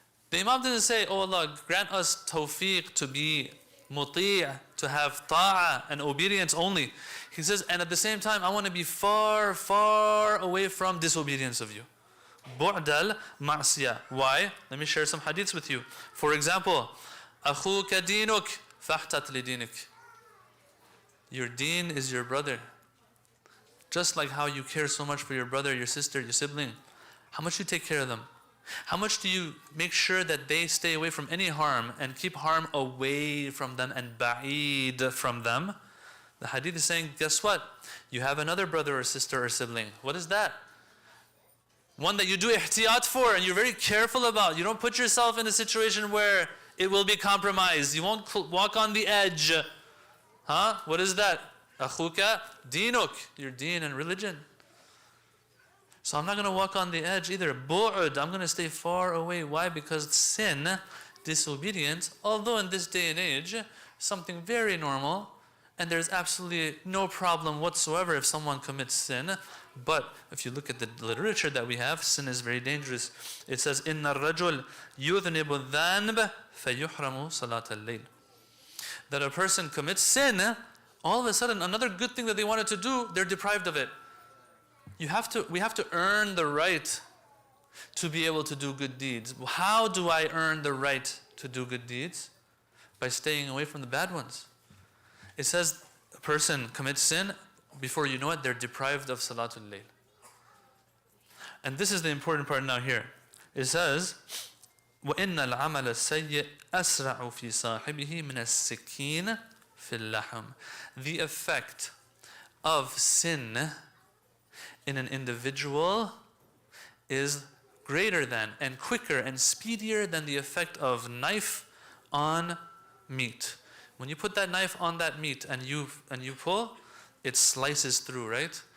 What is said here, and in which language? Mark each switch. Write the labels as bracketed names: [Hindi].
[English] The Imam didn't say, oh Allah, grant us tawfiq to be muti', to have ta'ah and obedience only. He says, and at the same time, I want to be far, far away from disobedience of you. Bu'd al-ma'siyah. Why? Let me share some hadiths with you. For example, [Arabic] أَخُوكَ دِينُكَ فَاحْتَتْ لِدِينِكَ. [English] Your deen is your brother. Just like how you care so much for your brother, your sister, your sibling. How much you take care of them. How much do you make sure that they stay away from any harm and keep harm away from them and ba'id from them? The hadith is saying, guess what? You have another brother or sister or sibling. What is that? One that you do ihtiyat for and you're very careful about. You don't put yourself in a situation where it will be compromised. You won't walk on the edge. Huh? What is that? [Arabic] Akhuka dinuk, [English] your deen and religion. So I'm not going to walk on the edge either. Bu'ud, I'm going to stay far away. Why? Because sin, disobedience, although in this day and age, something very normal, and there's absolutely no problem whatsoever if someone commits sin. But if you look at the literature that we have, sin is very dangerous. It says, [Arabic] إِنَّ الرَّجُلْ يُذْنِبُ الذَّنْبَ فَيُحْرَمُ صَلَاةَ اللَّيْلِ. [English] That a person commits sin, all of a sudden another good thing that they wanted to do, they're deprived of it. We have to earn the right to be able to do good deeds. How do I earn the right to do good deeds? By staying away from the bad ones. It says a person commits sin, before you know it, they're deprived of Salatul Layl. And this is the important part now here. It says, [Arabic] وَإِنَّ الْعَمَلَ السَّيِّئِ أَسْرَعُ فِي صَاحِبِهِ مِنَ السِّكِينَ فِي اللَّحْمِ. [English] The effect of sin in an individual is greater than and quicker and speedier than the effect of knife on meat. When you put that knife on that meat and you pull, it slices through, right?